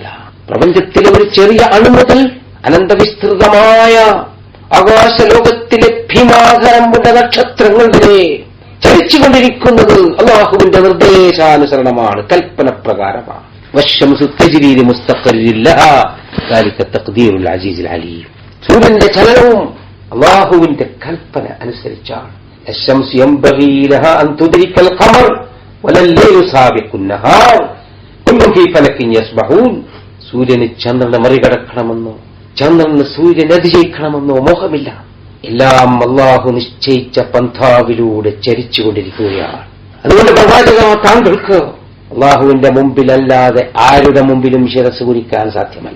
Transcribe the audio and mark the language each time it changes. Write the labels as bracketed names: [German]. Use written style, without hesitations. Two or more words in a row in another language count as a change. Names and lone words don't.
[Malayalam] പ്രപഞ്ചത്തിലെ ഒരു ചെറിയ അണു മുതൽ അനന്തവിസ്തൃതമായ ആകാശലോകത്തിലെ ഭീമാകരമുള്ള നക്ഷത്രങ്ങൾ വരെ ചലിച്ചുകൊണ്ടിരിക്കുന്നത് അള്ളാഹുവിന്റെ നിർദ്ദേശാനുസരണമാണ്, കൽപ്പന പ്രകാരമാണ്. [Arabic] والشمس تجري لمستقر لها ذلك تقدير العزيز العليم. [Malayalam] സൂര്യന്റെ ചലനവും അള്ളാഹുവിന്റെ കൽപ്പന അനുസരിച്ചാണ്. [Arabic] الشمس ينبغي لها أن تدرك القمر ولا الليل سابق النهار كل في فلك يسبحون. [Malayalam] സൂര്യന് ചന്ദ്രനെ മറികടക്കണമെന്നോ ചന്ദ്രന് സൂര്യനെ അതിജയിക്കണമെന്നോ മോഹമില്ല. എല്ലാം അള്ളാഹു നിശ്ചയിച്ച പന്ഥാവിലൂടെ ചരിച്ചുകൊണ്ടിരിക്കുകയാണ്. അതുകൊണ്ട് പ്രവാചക, താങ്കൾക്ക് അള്ളാഹുവിന്റെ മുമ്പിലല്ലാതെ ആരുടെ മുമ്പിലും ശിരസ് കുനിക്കാൻ സാധ്യമല്ല.